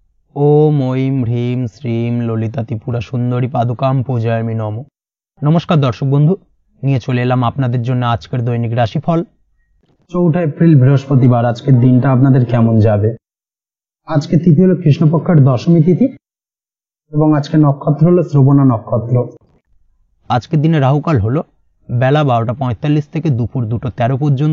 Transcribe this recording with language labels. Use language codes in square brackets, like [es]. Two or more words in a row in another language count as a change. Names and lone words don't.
[sa] ओम ऐं ह्रीं श्रीं ललिता त्रिपुरा सुंदरी पादुकां पूजयामि नमो। [bn] নমস্কার দর্শক বন্ধু, নিয়ে চলে এলাম আপনাদের জন্য আজকের দৈনিক রাশিফল। 4 এপ্রিল বৃহস্পতিবার। আজকের দিনটা আপনাদের কেমন যাবে? আজকে তিথি হলো কৃষ্ণপক্ষের দশমী তিথি এবং আজকে নক্ষত্র হলো শ্রবণা নক্ষত্র। আজকের দিনে রাহুকাল হলো বেলা 12টা 45 থেকে দুপুর 2টা 13 পর্যন্ত।